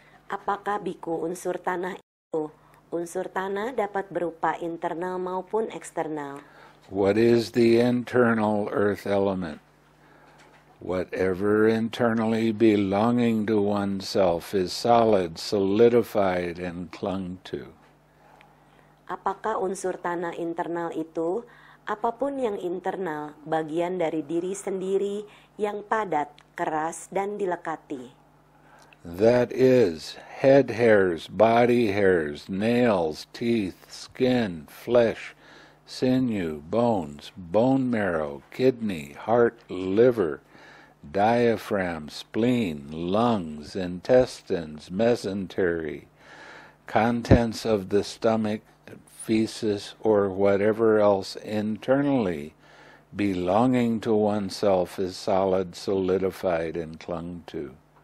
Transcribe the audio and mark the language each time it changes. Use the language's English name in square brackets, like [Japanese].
[Indonesian] Apakah, biku, unsur tanah itu? Unsur tanah dapat berupa internal maupun eksternal. [English] What is the internal earth element? Whatever internally belonging to oneself is solid, solidified, and clung to. [Indonesian] Apakah unsur tanah internal itu? Apapun yang internal, bagian dari diri sendiri yang padat, keras, dan dilekati. [English] That is, head hairs, body hairs, nails, teeth, skin, flesh, sinew, bones, bone marrow, kidney, heart, liver, diaphragm, spleen, lungs, intestines, mesentery, contents of the stomach, feces, or whatever else internally belonging to oneself is solid, solidified, and clung to.